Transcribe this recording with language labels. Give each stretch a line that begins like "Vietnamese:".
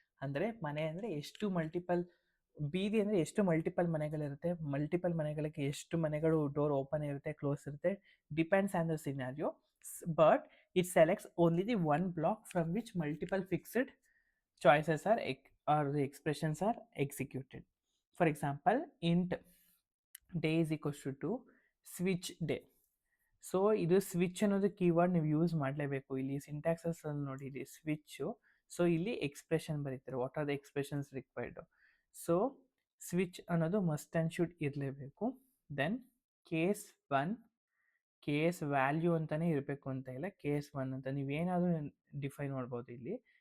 Kannada: ಅಂದರೆ ಮನೆ ಅಂದರೆ ಎಷ್ಟು ಮಲ್ಟಿಪಲ್, ಬೀದಿ ಅಂದರೆ ಎಷ್ಟು ಮಲ್ಟಿಪಲ್ ಮನೆಗಳಿರುತ್ತೆ, ಮಲ್ಟಿಪಲ್ ಮನೆಗಳಿಗೆ ಎಷ್ಟು ಮನೆಗಳು ಡೋರ್ ಓಪನ್ ಇರುತ್ತೆ, ಕ್ಲೋಸ್ ಇರುತ್ತೆ,
English: Depends on the scenario. But it selects only the one block from which multiple fixed choices or the expressions are executed. For example, int day is equals to switch day.
Kannada: So ಇದು switch ಅನ್ನೋದು keyword ನೀವು use ಮಾಡಲೇಬೇಕು. ಇಲ್ಲಿ ಸಿಂಟ್ಯಾಕ್ಸಸ್ ಅಲ್ಲಿ ನೋಡಿ, ಇಲ್ಲಿ switch. So ಇಲ್ಲಿ expression ಬರೀತಾರೆ,
English: What are the expressions required.
Kannada: So switch ಅನ್ನೋದು ಮಸ್ಟ್ ಆ್ಯಂಡ್ ಶುಡ್ ಇರಲೇಬೇಕು. ದೆನ್ ಕೇಸ್ 1, ಕೇಸ್ ವ್ಯಾಲ್ಯೂ ಅಂತಲೇ ಇರಬೇಕು ಅಂತ ಇಲ್ಲ, ಕೇಸ್ 1 ಅಂತ ನೀವೇನಾದರೂ ಡಿಫೈನ್ ಮಾಡ್ಬೋದು ಇಲ್ಲಿ.